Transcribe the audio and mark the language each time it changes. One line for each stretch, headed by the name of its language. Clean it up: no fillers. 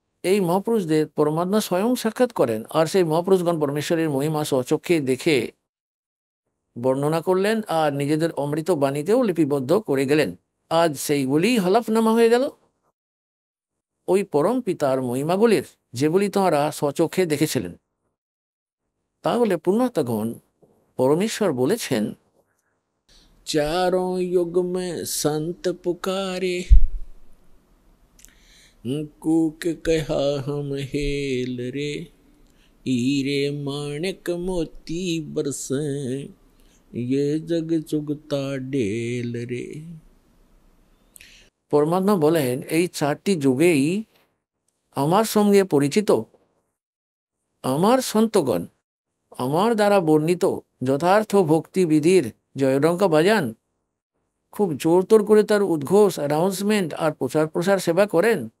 Bangla: এই মহাপুরুষদের পরমাত্মা স্বয়ং সাক্ষাৎ করেন, আর সেই মহাপুরুষগণ পরমেশ্বরের মহিমা স্বচক্ষে দেখে বর্ণনা করলেন, আর নিজেদের অমৃত বাণীতেও লিপিবদ্ধ করে গেলেন। আজ সেইগুলি হলফনামা হয়ে গেল ওই পরম পিতার মহিমাগুলির, যেগুলি তাঁরা স্বচক্ষে দেখেছিলেন। তাহলে পুণ্যাত্মাগণ
Hindi: परमेश्वर बोलेছেন, चारों युग में संत पुकारे, कूक कहा हम हेल रे, हीरे माणिक मोती बरसे, ये जग चुगता डेल रे।
Bangla: परमात्मा বলেন এই 4টি যুগেই আমার সঙ্গে পরিচিত আমার সন্তগণ আমার দ্বারা বর্ণিত যথার্থ ভক্তি বিধির জয়ডঙ্কা বাজান, খুব জোরতোর করে তার উদ্ঘোষ, অ্যানাউন্সমেন্ট আর প্রচার প্রসার সেবা করেন।